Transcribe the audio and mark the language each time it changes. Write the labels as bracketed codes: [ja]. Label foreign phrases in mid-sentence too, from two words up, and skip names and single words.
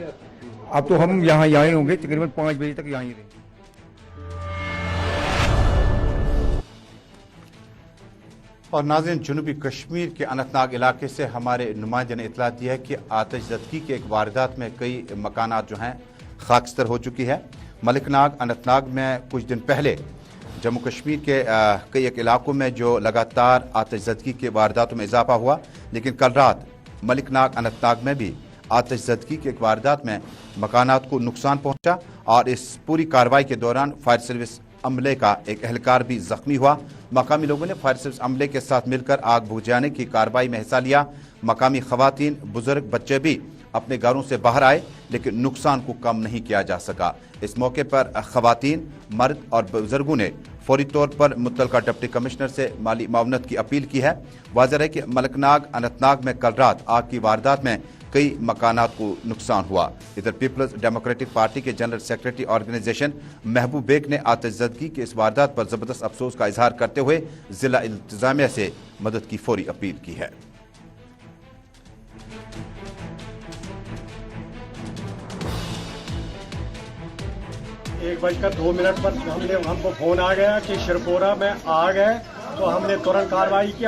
[ur] اب تو ہم یہاں ہوں گے تقریباً 5 بجے تک یہاں ہی رہیں گے. اور ناظرین، جنوبی کشمیر کے اننت ناگ علاقے سے ہمارے نمائندے نے اطلاع دی ہے کہ آتش زدگی کے ایک واردات میں کئی مکانات جو ہیں خاکستر ہو چکی ہے. ملک ناگ، اننت ناگ میں کچھ دن پہلے جموں کشمیر کے کئی ایک علاقوں میں جو لگاتار آتش زدگی کے وارداتوں میں اضافہ ہوا، لیکن کل رات ملک ناگ، اننت ناگ میں بھی آتش زدگی کے ایک واردات میں مکانات کو نقصان پہنچا، اور اس پوری کارروائی کے دوران [en] fire service [ur] عملے کا ایک اہلکار بھی زخمی ہوا. مقامی لوگوں نے [en] fire service [ur] عملے کے ساتھ مل کر آگ بجھانے کی کارروائی میں حصہ لیا. مقامی خواتین، بزرگ، بچے بھی اپنے گھروں سے باہر آئے، لیکن نقصان کو کم نہیں کیا جا سکا. اس موقع پر خواتین، مرد اور بزرگوں نے فوری طور پر متعلقہ [en] deputy commissioner [ur] سے مالی معاونت کی اپیل کی ہے. واضح ہے کہ ملک ناگ، اننت ناگ میں کل رات آگ کی واردات میں کئی مکانات کو نقصان ہوا. ادھر پیپلز ڈیموکریٹک پارٹی کے [en] general secretary organisation [ur] محبوب بیگ نے آتش زدگی کی اس واردات پر زبردست افسوس کا اظہار کرتے ہوئے ضلع انتظامیہ سے مدد کی فوری اپیل کی ہے. ایک 1:02 پر ہم کو فون آ گیا کہ شرپورہ میں آگ ہے، تو ہم نے ترنت کارروائی کی.